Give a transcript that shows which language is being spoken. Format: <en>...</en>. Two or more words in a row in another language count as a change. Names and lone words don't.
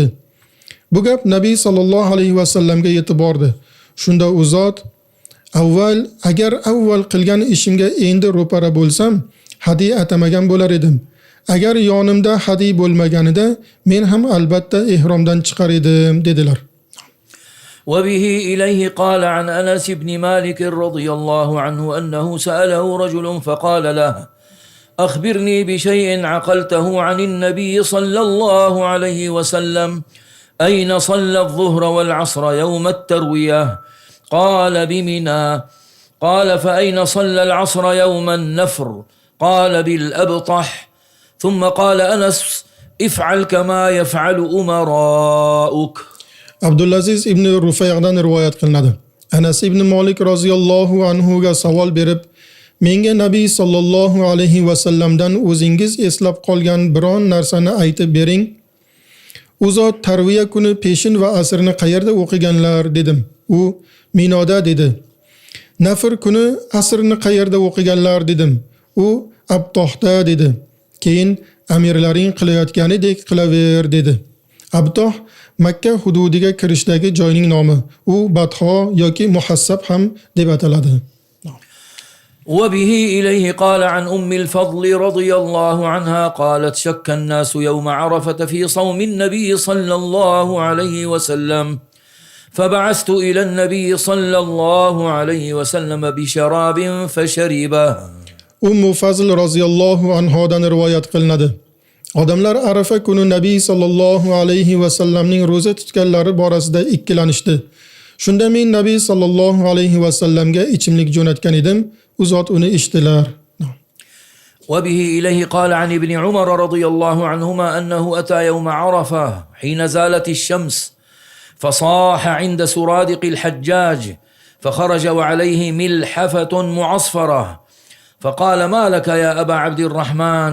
<uz>Bu gap Nabiy</uz> <ar>صلى الله عليه وسلم</ar> <uz>yetib bordi. Shunda u zot agar avval qilgan ishimga endi ro'para bo'lsam, hadiy atamagan bo'lar edim. Agar yonimda hadiy bo'lmaganida men ham albatta ihromdan chiqar edim dedilar.</uz> <ar>وبه إليه قال عن أنس بن مالك رضي الله عنه أنه سأله رجل فقال له أخبرني بشيء عقلته عن النبي صلى الله عليه وسلم أين صلى الظهر والعصر يوم التروية قال بمنى قال فأين صلى العصر يوم النفر قال بالأبطح ثم قال أنس افعل كما يفعل أمراؤك.</ar> <uz>Abdulaziz ibn Rufay'dan rivoyat qilinadi. Anas ibn Malik</uz> <ar>رضي الله عنه</ar> <uz>ga savol berib, menga Nabiy</uz> <ar>صلى الله عليه وسلم</ar> <uz>o'zingiz eslab qolgan biron narsani aytib bering. U zot tarviya kuni peshin va asrni qayerda o'qiganlar dedim. U Minoda dedi. Nafr kuni asrni qayerda o'qiganlar dedim. U Abtohda dedi. Keyin amirlaring qilayotganidek qilaver dedi. Abtoh Makka hududiga kirishdagi joyning nomi. U Batho yoki Muhassab ham deb ataladi.</uz> <ar>وبه إليه قال عن أم الفضل رضي الله عنها قالت شك الناس يوم عرفة في صوم النبي صلى الله عليه وسلم فبعثت إلى النبي صلى الله عليه وسلم بشراب فشربه.</ar> <uz>Fazl</uz> <ar>رضي الله عنها</ar> <uz>rivoyat qilinadi. Odamlar Arafa kuni Nabiy</uz> <ar>صلى الله عليه وسلم</ar> <uz>roza tutganlari borasida ikkilanishdi. Shunda men Nabiy</uz> <ar>صلى الله عليه وسلم</ar> <uz>ichimlik jo'natgan edim. U zot uni ichdilar.</uz> <ar>وبه إليه قال عن ابن عمر رضي الله عنهما أنه أتى يوم عرفة حين زالت الشمس فصاح عند سرادق الحجاج فخرج وعليه ملحفة معصفرة فقال ما لك يا أبا عبد الرحمن</ar>